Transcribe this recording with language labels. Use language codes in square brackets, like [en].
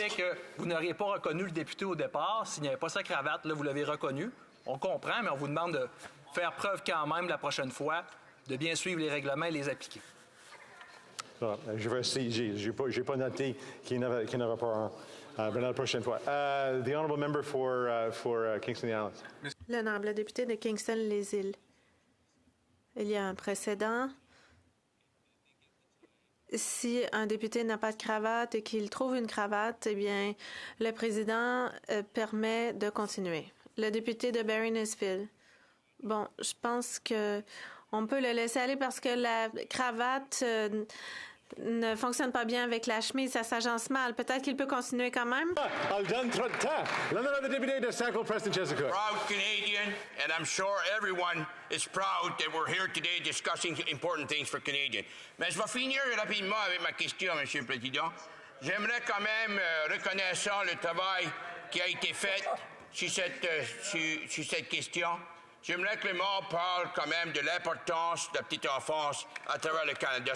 [fr] On est d'accord du fait que vous n'auriez pas reconnu le député au départ. S'il n'y avait pas sa cravate, là, vous l'avez reconnu. On comprend, mais on vous demande de faire preuve quand même la prochaine fois de bien suivre les règlements et les appliquer. Non, je vais essayer. Je n'ai pas noté qu'il n'y en avait pas un. La prochaine fois. [en] The honourable member for Kingston Islands. [fr] L'honorable député de Kingston-les-Îles. Il y a un précédent. Si un député n'a pas de cravate et qu'il trouve une cravate, eh bien, le président permet de continuer. Le député de Barry-Nisfield. Bon, je pense que on peut le laisser aller parce que la cravate ne fonctionne pas bien avec la chemise, ça s'agence mal. Peut-être qu'il peut continuer quand même. Elle donne trop de temps. L'honorable député de Sackville Preston Chesapeake. [en] Proud Canadian, and I'm sure everyone is proud that we're here today discussing important things for Canadians. [fr] Mais je vais finir rapidement avec ma question, Monsieur le Président. J'aimerais quand même reconnaissant le travail qui a été fait sur cette question. J'aimerais que le maire parle quand même de l'importance de la petite enfance à travers le Canada.